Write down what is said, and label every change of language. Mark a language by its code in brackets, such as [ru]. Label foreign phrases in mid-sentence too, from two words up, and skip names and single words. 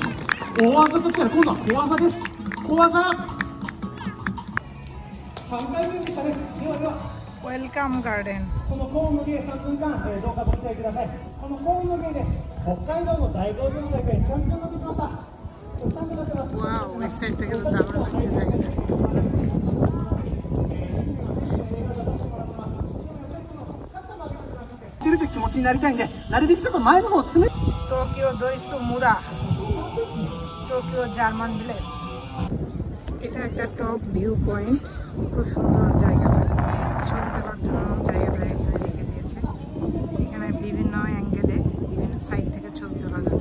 [ja] 大技ときたら今度は小技です。小技。3回目でしたね。ではでは。ウェルカムガーデン。このコーンの芸3分間、どうかご期待ください。このコーンの芸で北海道の大道場の大会チャンピオンができました。 [bn] ওয়াও, ওই সাইড থেকে তো দারুণ লাগছে জায়গাটা। [ja] 気持ちになりたいんで、なるべくちょっと前の方を詰め。 [bn] টোকিও দইসু মুরা, টোকিও জার্মান ভিলেজ। এটা একটা টপ ভিউ পয়েন্ট, খুব সুন্দর জায়গাটা। ছবি তোলার জন্য জায়গাটা এখানে রেখে দিয়েছে। এখানে বিভিন্ন অ্যাঙ্গেলে বিভিন্ন সাইড থেকে ছবি তোলা যাবে।